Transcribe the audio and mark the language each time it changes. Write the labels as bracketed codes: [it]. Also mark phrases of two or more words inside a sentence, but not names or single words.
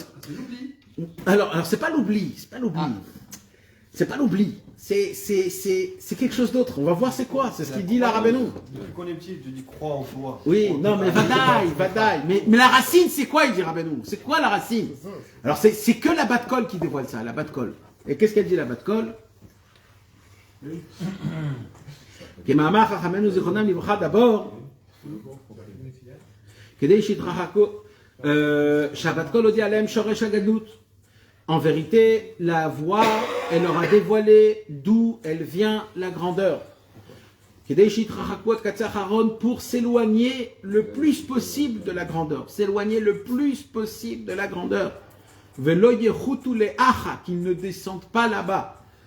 [fr] Alors, c'est pas l'oubli, c'est pas l'oubli, c'est quelque chose d'autre. On va voir c'est quoi, c'est ce qu'il dit là, Rabbeinu. Depuis qu'on est petit, tu dis crois en toi. Oui, non, mais vadaï. Mais la racine, c'est quoi, il dit Rabbeinu? C'est quoi la racine? Alors, c'est que la Bat-Kol qui dévoile ça, la Bat-Kol. Et qu'est-ce qu'elle dit, la Bat-Kol? [he] כמאמר חכמינו זכרונם לברכה, d'abord, כדי שיתרחקו שבת קול הודיע להם שורש הגדלות. [fr] En vérité, la voix, elle leur a dévoilé d'où elle vient la grandeur. Pour s'éloigner le plus possible de la grandeur. S'éloigner le plus possible de la grandeur. Qu'ils ne descendent pas là-bas.